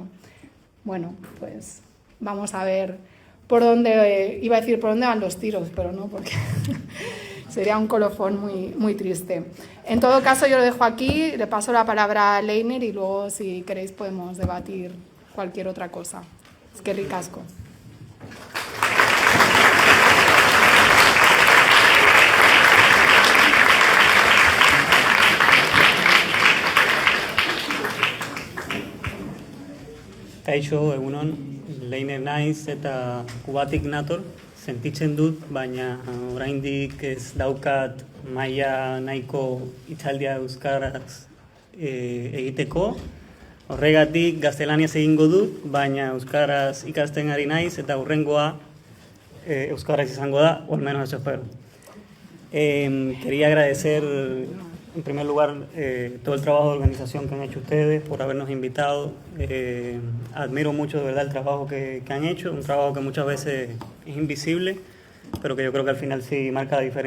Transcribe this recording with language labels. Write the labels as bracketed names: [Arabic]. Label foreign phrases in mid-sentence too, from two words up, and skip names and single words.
[Spanish] Bueno, pues vamos a ver por dónde, iba a decir por dónde van los tiros, pero no, porque sería un colofón muy, muy triste. En todo caso, yo lo dejo aquí, le paso la palabra a Leiner y luego, si queréis, podemos debatir cualquier otra cosa. Es que ricasco. [Basque] Kaixo, egunon, Leiner naiz eta kubatik nator, sentitzen dut, baina oraindik ez daukat maila nahiko hitzaldia euskaraz egiteko. Horregatik gaztelaniaz egingo dut, baina euskaraz ikasten ari naiz eta hurrengoa euskaraz izango da, [Spanish] o al menos eso espero. Quería agradecer en primer lugar todo el trabajo de organización que han hecho ustedes por habernos invitado. Admiro mucho de verdad el trabajo que han hecho, un trabajo que muchas veces es invisible, pero que yo creo que al final sí marca la diferencia.